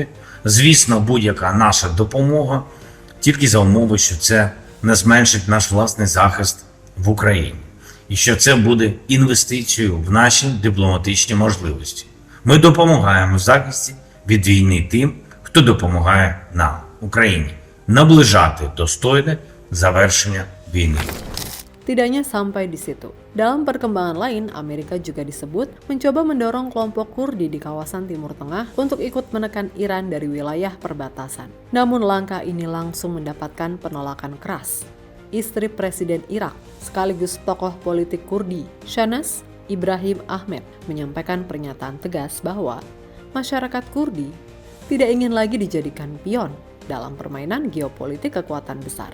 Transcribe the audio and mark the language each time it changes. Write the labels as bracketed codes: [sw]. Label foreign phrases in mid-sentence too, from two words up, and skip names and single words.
[uk] Звісно, будь-яка наша допомога тільки за умови, що це не зменшить наш власний захист в Україні. І що це буде інвестицією в наші дипломатичні можливості. Ми допомагаємо в захисті від війни тим, хто допомагає нам, Україні, наближати достойне завершення війни. [id] Tidak hanya sampai di situ. Dalam perkembangan lain, Amerika juga disebut mencoba mendorong kelompok Kurdi di kawasan Timur Tengah untuk ikut menekan Iran dari wilayah perbatasan. Namun langkah ini langsung mendapatkan penolakan keras. istri Presiden Irak sekaligus tokoh politik Kurdi, Shahnaz Ibrahim Ahmed, menyampaikan pernyataan tegas bahwa masyarakat Kurdi tidak ingin lagi dijadikan pion dalam permainan geopolitik kekuatan besar.